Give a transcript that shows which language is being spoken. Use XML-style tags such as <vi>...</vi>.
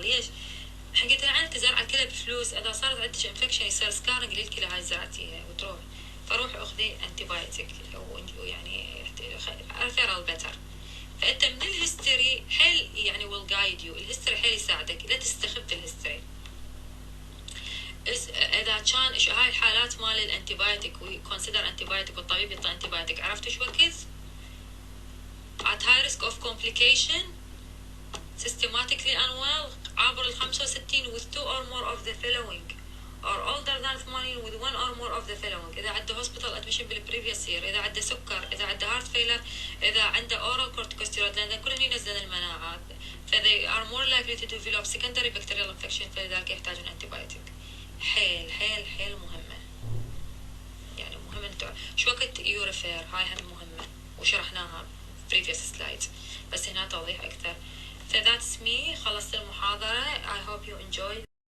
<ar>ليش؟ قلت لها انت زارعه الكلى بفلوس، اذا صارت عندك انفكشن يصير سكارنج للكلى هاي زرعتيها وتروح، فروحي اخذي انتي بايوتيك ويعني</ar> <en>Referral better.</en> <ar>فانت من الهيستوري حيل يعني</ar> <en>will guide you،</en> <ar>الهيستوري حيل يساعدك، لا تستخف الهيستوري. اذا كان هاي الحالات مال الانتيبايوتيك وكونسيدر انتيبايوتيك والطبيب يعطي انتيبايوتيك، عرفتوا شو وكيز؟</ar> <en>at high risk of complication systematically unwell</en> <ar>عبر ال</ar> <en>65 with 2 or more of the following or older than 80 with 1 or more of the following.</en> <ar>إذا عنده hospital admission بالprevious year، إذا عنده سكر، إذا عنده heart failure، إذا عنده oral corticosteroid، لأن كلهم ينزلون المناعة،</ar> <en>they are more likely to develop secondary bacterial infection،</en> <ar>فلذلك يحتاجون antibiotic. حيل حيل حيل مهمة، يعني مهم انتو شو وقت يوريفير، هاي هم مهمة وشرحناها</ar> <en>previous slide،</en> <ar>بس هنا توضيح أكثر.</ar> <en>So that's me،</en> <ar>خلصت المحاضرة.</ar> <en>I hope you enjoyed</en>